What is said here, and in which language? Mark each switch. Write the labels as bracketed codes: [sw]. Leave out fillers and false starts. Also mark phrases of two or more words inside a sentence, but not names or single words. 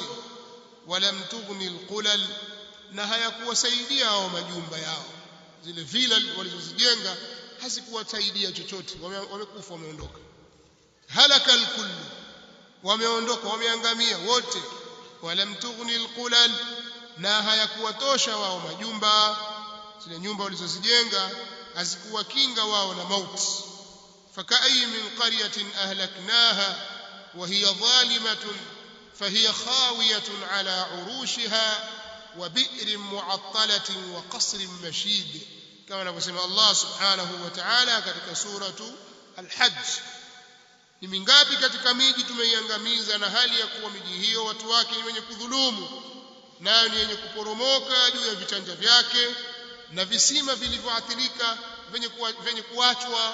[ar] ولم تغن القلل, [sw] na hayakuwasaidia hao majumba yao, zile villa walizozijenga hazikuwasaidia chochote, wamekufa, wameondoka. [ar] هلك الكل, [sw] wameondoka, wameangamia wote. [ar] ولم تغن القلل, [sw] na hayakuwatosha wao majumba, zile nyumba walizozijenga hazikuwakinga wao na mauti. [ar] فكأي من قرية أهلكناها وهي ظالمة فهي خاوية على عروشها وبئر معطلة وقصر مشيد، [sw] كما نقول الله سبحانه وتعالى katika [ar] suratu Al-Hajj. [sw] Ni mingapi katika miji tumeiangamiza, na hali ya kuwa miji hiyo watu wake ni wenye kudhulumu, nayo ni wenye kuporomoka juu ya vichanja vyake, na visima vilivyoathirika venye kuachwa.